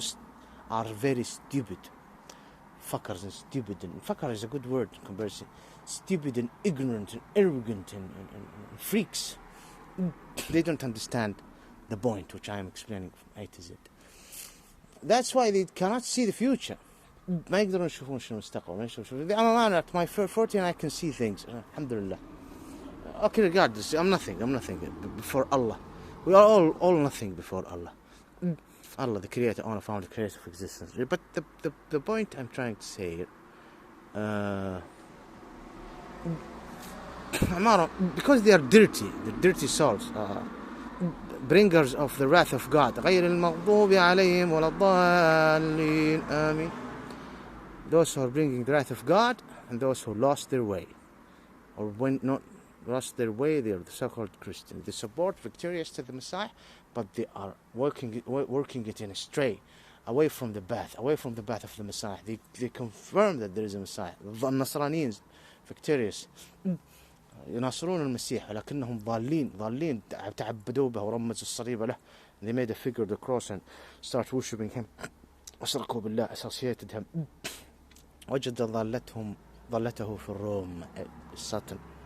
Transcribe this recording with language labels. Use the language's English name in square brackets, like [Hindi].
[English] Those are very stupid fuckers and stupid, and fucker is a good word in comparison. Stupid and ignorant and arrogant and freaks. They don't understand the point which I am explaining from A to Z. That's why they cannot see the future. [Arabic] ما يقدرون يشوفون شنو المستقبل، ما يشوفون. [English] I'm a man at my 40 and I can see things. Alhamdulillah. Okay, regardless, I'm nothing before Allah. We are all nothing before Allah. Allah, the creator, owner, founder, creator of existence. But the point I'm trying to say here, because they are dirty souls, bringers of the wrath of God. [Arabic] غير المغضوب عليهم ولا الضالين. آمين. [English] Those who are bringing the wrath of God and those who lost their way, or when not lost their way, they are the so-called Christians. They support victorious to the Messiah, but they are working it in a stray, away from the path of the Messiah. They confirm that there is a Messiah. The Nasranians victorious [Arabic] يناصرون المسيح ولكنهم ضالين تعبدوا به ورمزوا الصليب له. [English] They made a figure of the cross and start worshipping him. [Arabic] أشركوا بالله, [English] associated him. [Arabic] وجد ضالته في الروم, [English] Satan.